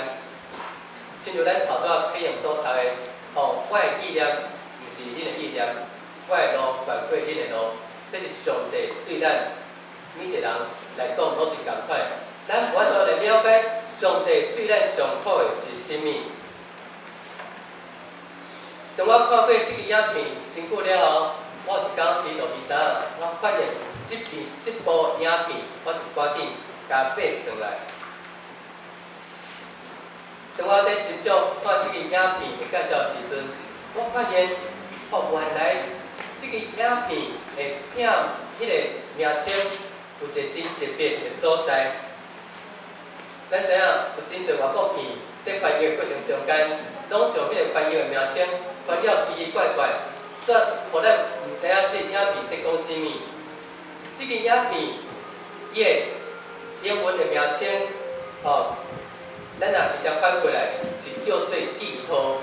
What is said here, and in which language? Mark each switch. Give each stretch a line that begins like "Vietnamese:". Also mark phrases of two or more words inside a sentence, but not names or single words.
Min Nan Chinese: 亲像咱头拄启用所读的，我的意念毋是恁的意念，我的路远过恁的路，这是上帝对咱每一个人来讲都是共款。咱无法度来了解上帝对咱上好的是啥物。当我看过这个影片真久了后，我有一天伫路边摊，我发现这部影片，我就赶紧甲爬转来。当我在真正看这个影片的介绍时阵，我发现原来这个影片的片迄个名称有一个真特别的所在。咱知影有真侪外国片在翻译的过程中间，拢将迄个翻译的名称翻了奇奇怪怪，煞互咱毋知影这影片在讲啥物。这个影片伊的英文的名称，咱若直接翻过来是叫做记号。